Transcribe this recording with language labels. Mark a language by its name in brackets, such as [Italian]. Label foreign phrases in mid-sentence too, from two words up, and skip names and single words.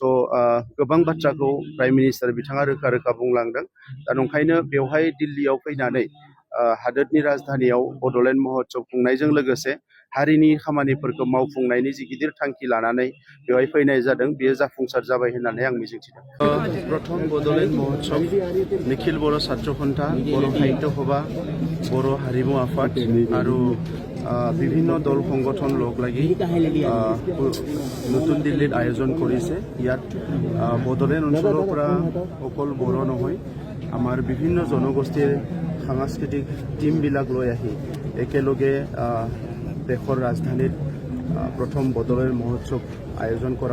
[Bodo] गोबां बाथ्राखौ [English] prime minister [Bodo] बिथाङा रोखा रोखा बुंलांदों दा नंखायनो बेवहाय दिल्लीयाव फैनानै हादोरनि राजधानीयाव बड'लेण्ड महोत्सव खुंनायजों लोगोसे हारिनि खामानिफोरखौ मावफुंनायनि जि गिदिर थांखि लानानै बेवहाय फैनाय जादों बेयो जाफुंसार जाबाय होननानै आं मिजिंथिदों प्रथम बड'लेण्ड महोत्सव निखिल बर' छात्र सन्था बर' साहित्य सभा बर' हारिमु आफाद आरो [Assamese] বিভিন্ন দল সংগঠন লগ লাগি নতুন দিল্লীত আয়োজন কৰিছে ইয়াত বড়োলেণ্ড অঞ্চলৰ পৰা অকল বড়ো নহয় আমাৰ বিভিন্ন জনগোষ্ঠীৰ সাংস্কৃতিক টিমবিলাক লৈ আহি একেলগে দেশৰ ৰাজধানীত প্ৰথম বড়োলেণ্ড মহোৎসৱ আয়োজন কৰা